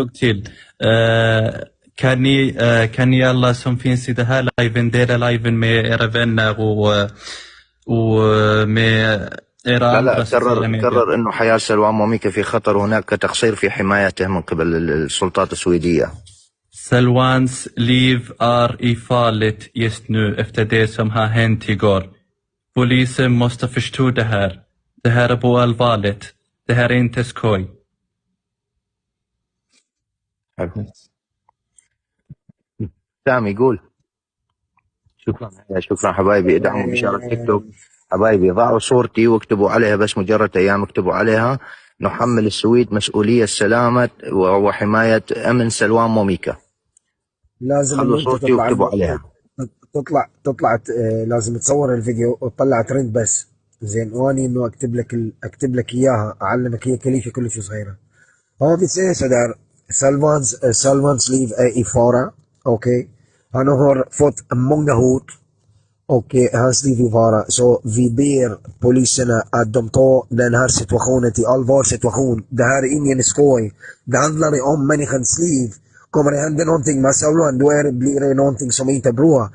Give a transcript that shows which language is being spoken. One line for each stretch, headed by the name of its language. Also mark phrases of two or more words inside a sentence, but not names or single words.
Arabic: انجوكتيل كاني يلا سون فين دها لايفن ديلا لايفن مي ايرفن و مي لا ايران لا، بس ميديا. كرر انه حياة سلوان موميكا في خطر، هناك تقصير في حمايته من قبل السلطات السويدية.
Swedish: Salvans liv är i farligt just nu efter det som har hänt igår. Polisen måste förstå det här. Det här är på allvarligt. Det här är inte skoj.
Arabic: سامي قول. شكرا حبايبي، ادعموا بشارة تيك توك. حبايبي ضعوا صورتي واكتبوا عليها بس مجرد ايام، اكتبوا عليها نحمل السويد مسؤولية سلامة وحماية امن سلوان موميكا. لازم خلوا انه انت صورتي واكتبوا عليها. تطلع لازم تصور الفيديو وتطلع ترند بس. زين، واني انه اكتب لك اياها، اعلمك هي كليفه كلش صغيره. هذه ايه صدر
Swedish: Salvans liv är i fara. Okej. Han har fått många hot och hans liv i fara. Så vi ber poliserna att de tar den här situationen till allvar situation. Det här är ingen skoj. Det handlar om människans liv. Kommer det hända någonting med Salvan, då blir det någonting som inte är bra.